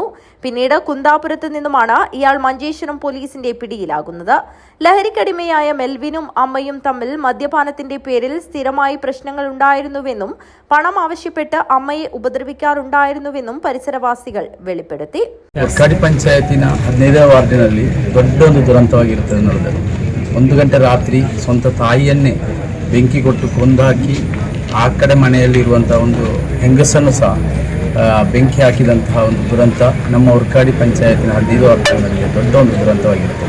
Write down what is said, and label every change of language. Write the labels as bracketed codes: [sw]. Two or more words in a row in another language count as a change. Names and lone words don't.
[ml] പിന്നീട് കുന്താപുരത്ത് നിന്നുമാണ് ഇയാൾ മഞ്ചേശ്വരം പോലീസിന്റെ പിടിയിലാകുന്നത്. ലഹരിക്കടിമയായ മെൽവിനും അമ്മയും തമ്മിൽ മദ്യപാനത്തിന്റെ പേരിൽ സ്ഥിരമായി പ്രശ്നങ്ങൾ ഉണ്ടായിരുന്നുവെന്നും പണം ആവശ്യപ്പെട്ട് അമ്മയെ ഉപദ്രവിക്കാറുണ്ടായിരുന്നുവെന്നും പരിസരവാസികൾ വെളിപ്പെടുത്തി. [kn] ವೂರ್ಕಾಡಿ ಪಂಚಾಯತಿನ 15ನೇ ವಾರ್ಡಿನಲ್ಲಿ ದೊಡ್ಡೊಂದು ದುರಂತವಾಗಿರುತ್ತದೆ ಎನ್ನುವುದು. 1 ಗಂಟೆ ರಾತ್ರಿ ಸ್ವಂತ ತಾಯಿಯನ್ನೇ ಬೆಂಕಿ ಕೊಟ್ಟು ಕೊಂದಾಕಿ ಆ ಕಡೆ ಮನೆಯಲ್ಲಿರುವಂತಹ ಒಂದು ಹೆಂಗಸನ್ನು ಸಹ ಬೆಂಕಿ ಹಾಕಿದಂತಹ ಒಂದು ದುರಂತ ನಮ್ಮ ವೂರ್ಕಾಡಿ ಪಂಚಾಯತಿನ 15 ವಾರ್ಡ್ನಲ್ಲಿ ದೊಡ್ಡ ಒಂದು ದುರಂತವಾಗಿರುತ್ತದೆ.